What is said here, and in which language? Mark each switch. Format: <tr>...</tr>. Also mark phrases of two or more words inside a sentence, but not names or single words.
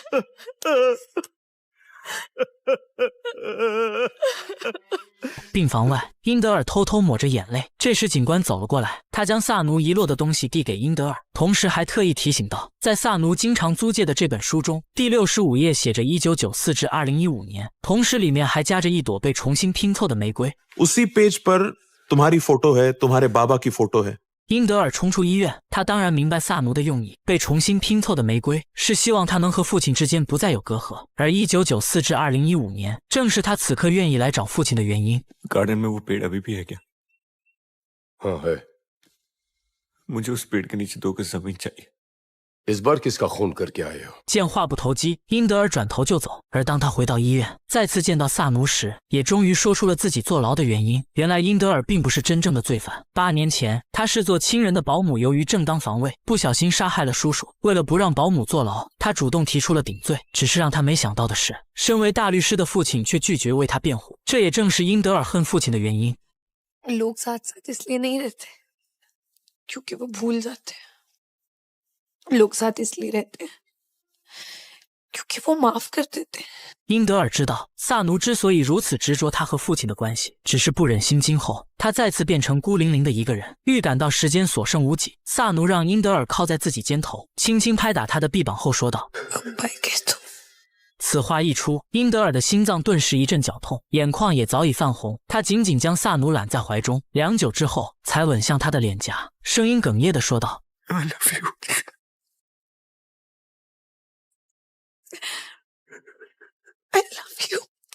<zh>病房外，英德尔偷偷抹着眼泪。这时，警官走了过来，他将萨奴遗落的东西递给英德尔，同时还特意提醒道，在萨奴经常租借的这本书中，第65页写着1994至2015年，同时里面还夹着一朵被重新拼凑的玫瑰。</zh> <hi>उसी पेज पर तुम्हारी फोटो है, तुम्हारे बाबा की फोटो है।</hi> <zh>英德尔冲出医院，他当然明白萨奴的用意，被重新拼凑的玫瑰是希望他能和父亲之间不再有隔阂，而1994至2015年正是他此刻愿意来找父亲的原因。</zh> <hi>गार्डन में वो पेड़ अभी भी है क्या? हाँ है। मुझे उस पेड़ के नीचे 2 गज जमीन चाहिए। इस बार किसका खून करके आए हो?</hi> <zh>见话不投机，英德尔转头就走。而当他回到医院，再次见到萨奴时，也终于说出了自己坐牢的原因。原来英德尔并不是真正的罪犯。8年前，他视作亲人的保姆由于正当防卫，不小心杀害了叔叔。为了不让保姆坐牢，他主动提出了顶罪。只是让他没想到的是，身为大律师的父亲却拒绝为他辩护。这也正是英德尔恨父亲的原因。</zh> <hi>लोग साथ साथ इसलिए नहीं रहते क्योंकि वो भूल जाते हैं। लोग साथ इसलिए रहते हैं क्योंकि वो माफ कर देते हैं।</hi> <zh>英德尔知道萨奴之所以如此执着他和父亲的关系，只是不忍心今后他再次变成孤零零的一个人。预感到时间所剩无几，萨奴让英德尔靠在自己肩头，轻轻拍打他的臂膀后说道：“此话一出，英德尔的心脏顿时一阵绞痛，眼眶也早已泛红。他紧紧将萨奴揽在怀中，良久之后，才吻向他的脸颊，声音哽咽地说道</zh> <en>I love you。 I love you.</en>